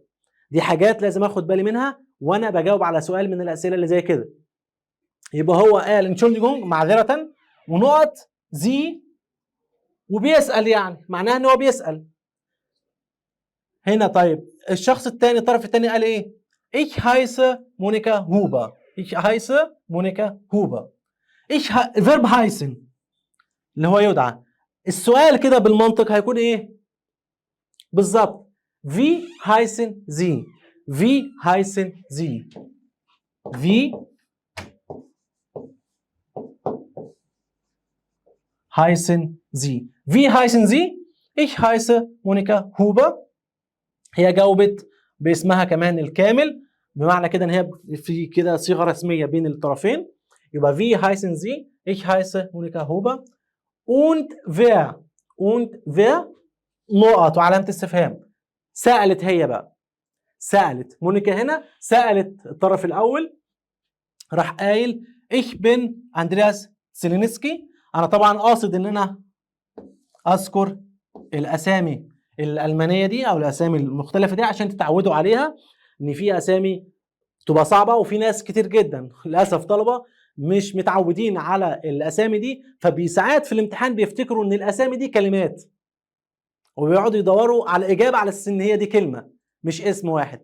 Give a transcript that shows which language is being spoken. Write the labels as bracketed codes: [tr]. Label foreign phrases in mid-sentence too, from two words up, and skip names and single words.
[ar] دي حاجات لازم اخد بالي منها وانا بجاوب على سؤال من الاسئله اللي زي كده. يبقى هو قال انشولديجونج معذره ونقط زي وبيسال، يعني معناها ان هو بيسال هنا. طيب الشخص الثاني الطرف الثاني قال ايه؟ [de] Ich heiße Monika Huber. Ich heiße Monika Huber. verb heißen [ar] اللي هو يدعى. السؤال كده بالمنطق هيكون ايه بالظبط؟ [de] Wie heißen Sie? Wie heißen Sie? Wie heißen Sie? Wie heißen Sie? Ich heiße Monika Huber. [ar] هي جاوبت باسمها كمان الكامل، بمعنى كده ان هي في كده صيغه رسميه بين الطرفين. [de] يبقى Wie heißen Sie? Ich heiße Monika Huber. Und wer [ar] نقط وعلامة استفهام. سألت هي بقى، سألت مونيكا هنا، سألت الطرف الأول، راح قايل [de] Ich bin [ar] أندرياس سيلينسكي. أنا طبعا قاصد إن أنا أذكر الأسامي الألمانية دي أو الأسامي المختلفة دي عشان تتعودوا عليها، إن في أسامي تبقى صعبة وفي ناس كتير جدا للأسف طلبة مش متعودين على الأسامي دي، فبساعات في الامتحان بيفتكروا إن الأسامي دي كلمات وبيقعدوا يدوروا على إجابة على أساس إن هي دي كلمة مش اسم واحد.